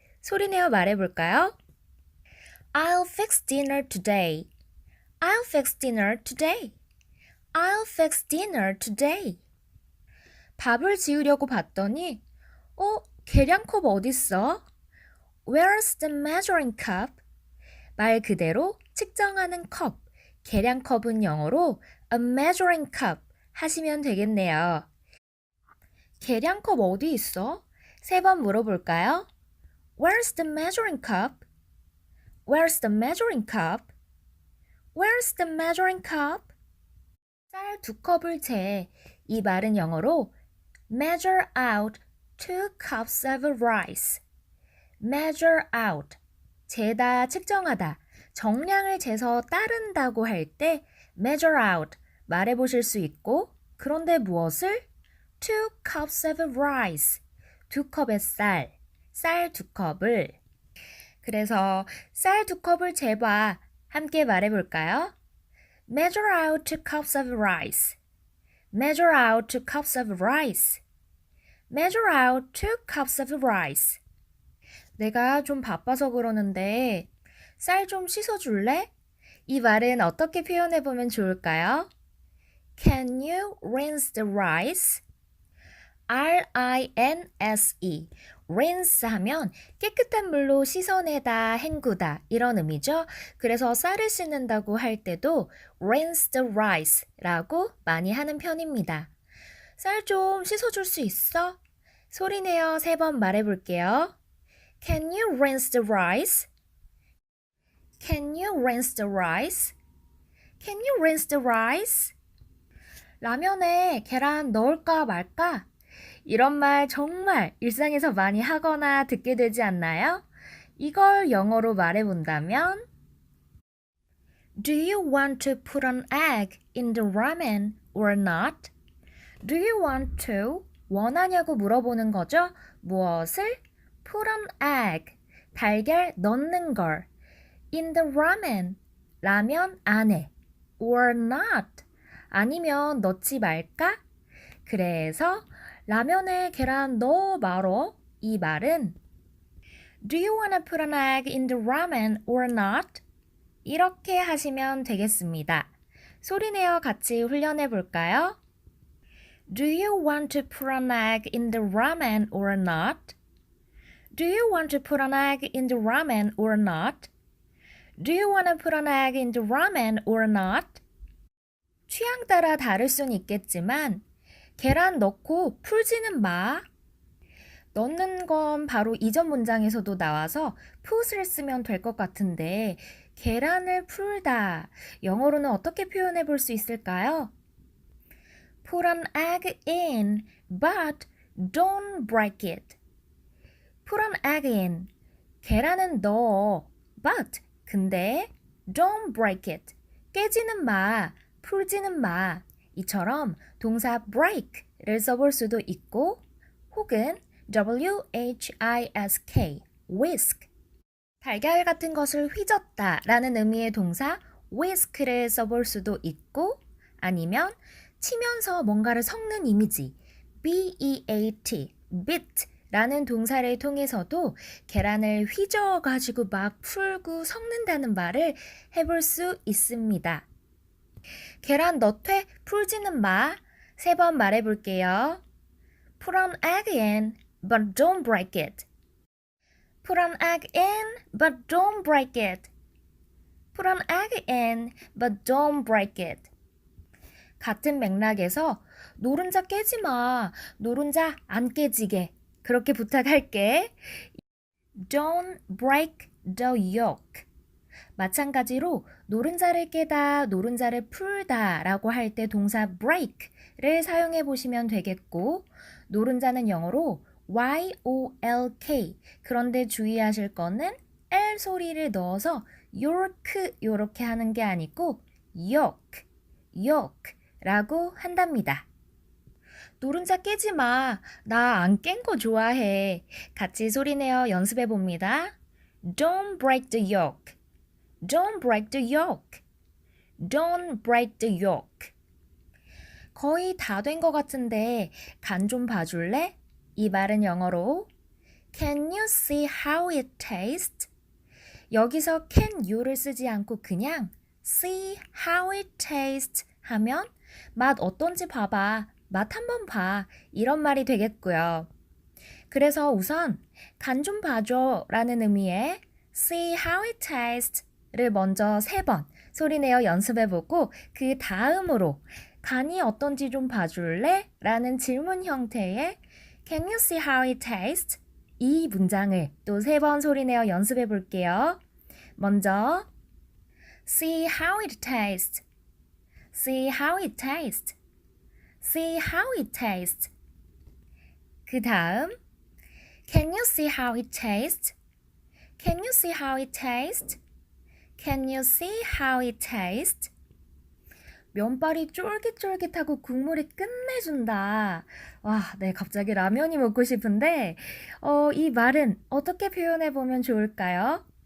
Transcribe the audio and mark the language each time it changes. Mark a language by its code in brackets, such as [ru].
[ko] 소리내어 말해볼까요? [en] I'll fix dinner today. I'll fix dinner today. I'll fix dinner today. [ko] 밥을 지으려고 봤더니 계량컵 어딨어? [en] Where's the measuring cup? [ko] 말 그대로 측정하는 컵, 계량컵은 영어로 [en] a measuring cup [ko] 하시면 되겠네요. 계량컵 어디 있어? 3번 물어볼까요? [en] Where's the measuring cup? Where's the measuring cup? Where's the measuring cup? [ko] 쌀 2컵을 재. 이 말은 영어로 [en] measure out 2 cups of rice. measure out. [ko] 재다, 측정하다. 정량을 재서 따른다고 할 때 [en] measure out [ko] 말해보실 수 있고, 그런데 무엇을? [en] 2 cups of rice. [ko] 2컵의 쌀 2컵을. 그래서 쌀 2컵을 재봐. 함께 말해볼까요? [en] Measure out 2 cups of rice. Measure out 2 cups of rice. Measure out 2 cups of rice. [ko] 내가 좀 바빠서 그러는데 쌀 좀 씻어줄래? 이 말은 어떻게 표현해보면 좋을까요? [en] Can you rinse the rice? R-I-N-S-E. [ko] rinse 하면 깨끗한 물로 씻어내다, 헹구다 이런 의미죠. 그래서 쌀을 씻는다고 할 때도 [en] rinse the rice [ko] 라고 많이 하는 편입니다. 쌀 좀 씻어줄 수 있어? 소리내어 3번 말해볼게요. [en] Can you rinse the rice? Can you rinse the rice? Can you rinse the rice? [ko] 라면에 계란 넣을까 말까? 이런 말 정말 일상에서 많이 하거나 듣게 되지 않나요? 이걸 영어로 말해본다면 [en] Do you want to put an egg in the ramen or not? Do you want to? [ko] 원하냐고 물어보는 거죠? 무엇을? [en] Put an egg. [ko] 달걀 넣는 걸. [en] In the ramen. [ko] 라면 안에. [en] Or not. [ko] 아니면 넣지 말까? 그래서 라면에 계란 넣어 말어. 이 말은 [en] Do you wanna put an egg in the ramen or not? [ko] 이렇게 하시면 되겠습니다. 소리내어 같이 훈련해 볼까요? [en] Do you want to put an egg in the ramen or not? Do you want to put an egg in the ramen or not? Do you wanna put an egg in the ramen or not? [ko] 취향 따라 다를 순 있겠지만 계란 넣고 풀지는 마. 넣는 건 바로 이전 문장에서도 나와서 put을 쓰면 될 것 같은데 계란을 풀다. 영어로는 어떻게 표현해 볼 수 있을까요? [en] Put an egg in, but don't break it. Put an egg in. [ko] 계란은 넣어. [en] But, [ko] 근데 [en] don't break it. [ko] 깨지는 마, 풀지는 마. 이처럼 동사 break를 써볼 수도 있고 혹은 whisk, whisk. 달걀 같은 것을 휘젓다 라는 의미의 동사 whisk를 써볼 수도 있고 아니면 치면서 뭔가를 섞는 이미지 beat, beat 라는 동사를 통해서도 계란을 휘저어가지고 막 풀고 섞는다는 말을 해볼 수 있습니다. 계란 넣되 풀지는 마. 3번 말해볼게요. [en] Put an egg in, but don't break it. Put an egg in, but don't break it. Put an egg in, but don't break it. [ko] 같은 맥락에서 노른자 깨지 마. 노른자 안 깨지게. 그렇게 부탁할게. [en] Don't break the yolk. [ko] 마찬가지로 노른자를 깨다, 노른자를 풀다 라고 할 때 동사 break를 사용해 보시면 되겠고, 노른자는 영어로 Y-O-L-K. 그런데 주의하실 거는 L 소리를 넣어서 york 요렇게 하는 게 아니고 yolk, yolk 라고 한답니다. 노른자 깨지 마. 나 안 깬 거 좋아해. 같이 소리내어 연습해 봅니다. [en] Don't break the yolk. Don't break the yolk. Don't break the yolk. [ko] 거의 다 된 것 같은데 간 좀 봐줄래? 이 말은 영어로 [en] Can you see how it tastes? [ko] 여기서 can you를 쓰지 않고 그냥 [en] see how it tastes [ko] 하면 맛 어떤지 봐봐. 맛 한번 봐. 이런 말이 되겠고요. 그래서 우선 간 좀 봐줘 라는 의미의 [en] see how it tastes [ko] 를 먼저 3번 소리내어 연습해보고 그 다음으로 간이 어떤지 좀 봐줄래? 라는 질문 형태의 [en] Can you see how it tastes? [ko] 이 문장을 또 3번 소리내어 연습해볼게요. 먼저 [en] See how it tastes. See how it tastes. See how it tastes. [ko] 그 다음 [en] Can you see how it tastes? Can you see how it tastes? Can you see how it tastes? [ko] 면발이 쫄깃쫄깃하고 국물이 끝내준다. 와, 네, 갑자기 라면이 먹고 싶은데 이 말은 어떻게 표현해보면 좋을까요?